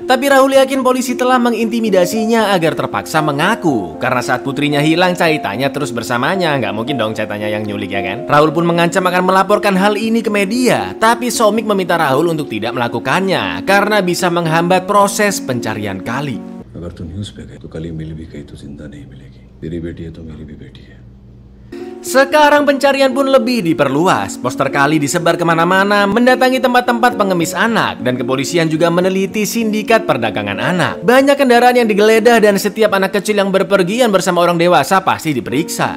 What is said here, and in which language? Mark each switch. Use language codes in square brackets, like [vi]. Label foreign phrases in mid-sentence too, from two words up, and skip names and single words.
[id] Tapi Rahul yakin polisi telah mengintimidasinya agar terpaksa mengaku. Karena saat putrinya hilang, Caitanya terus bersamanya. Nggak mungkin dong Caitanya yang nyulik, ya kan? Rahul pun mengancam akan melaporkan hal ini ke media. Tapi Somik meminta Rahul untuk tidak melakukannya karena bisa menghambat proses pencarian Kali. [hi] अगर तू न्यूज़ पे गए तो कली मिल भी गई तो जिंदा नहीं मिलेगी। तेरी बेटी है तो मेरी भी बेटी है। [id] Sekarang pencarian pun lebih diperluas. Poster Kali disebar kemana-mana, mendatangi tempat-tempat pengemis anak, dan kepolisian juga meneliti sindikat perdagangan anak. Banyak kendaraan yang digeledah dan setiap anak kecil yang berpergian bersama orang dewasa pasti diperiksa.